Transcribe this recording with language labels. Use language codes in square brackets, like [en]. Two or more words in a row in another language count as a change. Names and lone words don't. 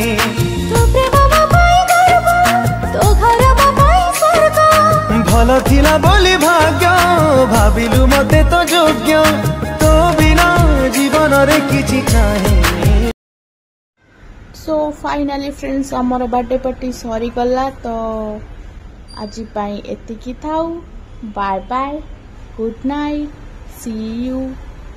[or] ଭଲ ଥିଲା ବୋଲି ଭାଗ୍ୟ ଭାବିଲୁ ମତେ ତୋ ଯୋଗ୍ୟ ତୋ ବିନା ଜୀବନ ରେ କିଛି ଚାହେଁ। [en] so finally friends [or] ଆମର [en] birthday party [or] ସରି ଗଲା ତ ଆଜି ଏତିକି ଥାଉ [en] bye bye good night see you.